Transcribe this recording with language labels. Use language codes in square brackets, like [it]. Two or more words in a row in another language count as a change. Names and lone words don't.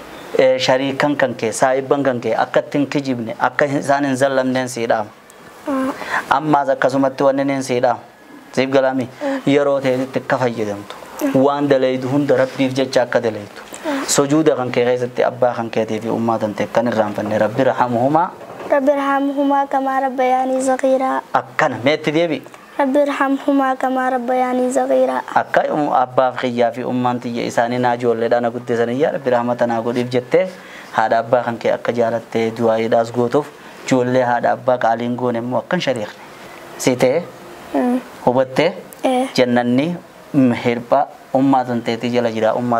[om] shariikan kan kee saahibban kan kee akka ittiin kijibne akka isaan hin zallamneen siidhaama ammaas akkasumatti wanneen siidhaama siif galaami yeroo ta'etti akka fayyadamtu waan dalaydu hunda rabbiif jecha akka dalaytu sujuuda kan kee keessatti abbaa kan keetii fi ummaa tan ta'e kan irraanfanne [ar] رب ارحمهما رب ارحمهما كما ربياني صغيرا [om] akkana meetti deebi [ar] رب ارحمهما كما ربياني صغيرا [om] akka abbaaf kiyyaa fi ummaan tiyya isaanii naa ijoolleedhaan na guddisan yaa rabbi rahmata naa godhiif jettee haadha abbaa kan kee akka jaalattee du'aayiidhaas gootuuf ijoollee haadha abbaa qaaliin goone immoo akkan shariikne si ta'e hubattee jannanni hirphaa ummaa tan ta'eetii jala jira ummaa